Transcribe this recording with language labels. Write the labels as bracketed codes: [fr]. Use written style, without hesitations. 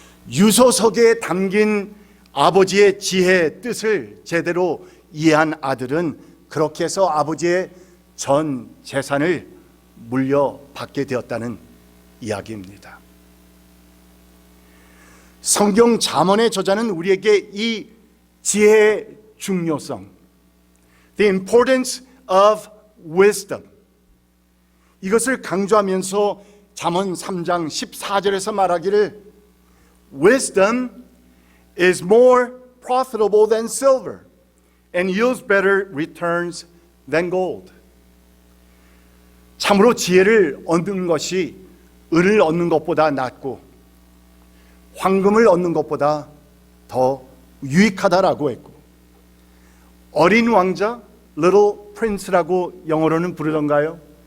[ko] 유서석에 담긴 아버지의 지혜의 뜻을 제대로 이해한 아들은 그렇게 해서 아버지의 전 재산을 물려받게 되었다는 이야기입니다. 성경 잠언의 저자는 우리에게 이 지혜의 중요성, [en] the importance of wisdom, [ko] 이것을 강조하면서 잠언 3장 14절에서 말하기를 [en] Wisdom is more profitable than silver and yields better returns than gold. [ko] 참으로 지혜를 얻는 것이 은을 얻는 것보다 낫고 황금을 얻는 것보다 더 유익하다라고 했고, 어린 왕자, Little Prince라고 영어로는 부르던가요?